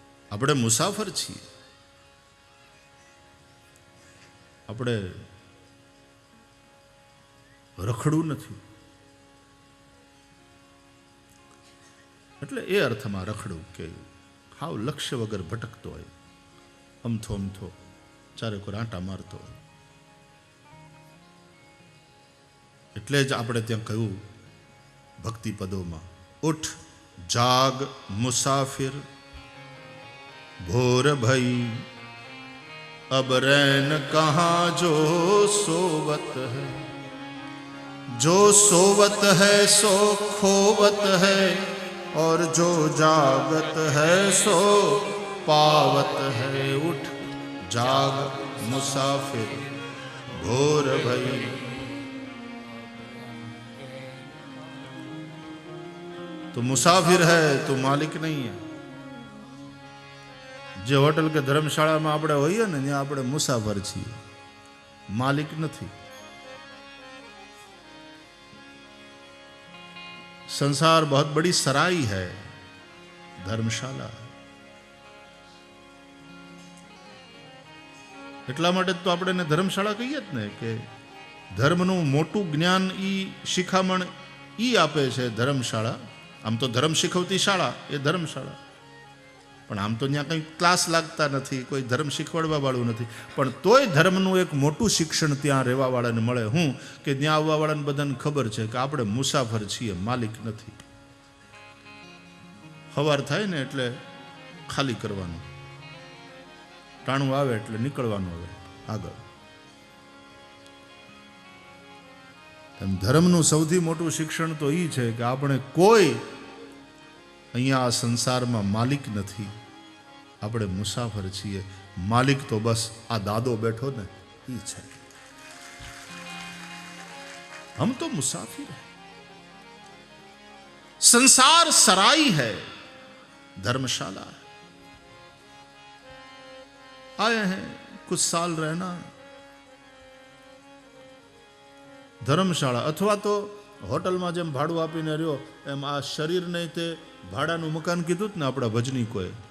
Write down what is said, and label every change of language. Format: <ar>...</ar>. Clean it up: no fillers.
<gu>આપણે મુસાફર છીએ, આપણે રખડવું નથી. એટલે એ અર્થમાં રખડવું કે હાવ લક્ષ્ય વગર ભટકતો હોય, અમથો અમથો ચારે કોઈ આંટા મારતો હોય. એટલે જ આપણે ત્યાં કહ્યું ભક્તિ પદોમાં,</gu> <hi>ઉઠ જાગ મુસાફિર ભોર ભઈ अब रैन कहाँ जो सोवत है, जो सोवत है सो खोवत है, और जो जागत है सो पावत है. उठ जाग मुसाफिर भोर भई. तो मुसाफिर है तो मालिक नहीं है.</hi> <gu>જે હોટલ કે ધર્મશાળામાં આપણે હોઈએ ને ત્યાં આપણે મુસાફર છીએ, માલિક નથી.</gu> <hi>संसार बहुत बड़ी सराई है, धर्मशाला.</hi> <gu>એટલા માટે તો આપણે એને ધર્મશાળા કહીએ જ ને કે ધર્મનું મોટું જ્ઞાન ઈ શિખામણ ઈ આપે છે ધર્મશાળા. આમ તો ધર્મ શીખવતી શાળા એ ધર્મશાળા, પણ આમ તો ત્યાં કંઈ ક્લાસ લાગતા નથી, કોઈ ધર્મ શીખવાડવા વાળું નથી. પણ તોય ધર્મનું એક મોટું શિક્ષણ ત્યાં રહેવાવાળાને મળે. હું કે ત્યાં આવવાવાળાને બધાને ખબર છે કે આપણે મુસાફર છીએ, માલિક નથી. સવાર થાય ને એટલે ખાલી કરવાનું, ટાણું આવે એટલે નીકળવાનું હવે આગળ. એમ ધર્મનું સૌથી મોટું શિક્ષણ તો એ છે કે આપણે કોઈ અહીંયા આ સંસારમાં માલિક નથી, આપણે મુસાફર છીએ. માલિક તો બસ આ દાદો બેઠો ને એ છે.</gu> <hi>હમ તો મુસાફિર હૈ. संसार सराई है, धर्मशाला है. आए हैं कुछ साल रहना,</hi> <gu>ધર્મશાળા અથવા તો હોટલમાં જેમ ભાડું આપીને રહ્યો એમ આ શરીરને તે ભાડાનું મકાન કીધું જ ને આપણા ભજનીકોએ.</gu>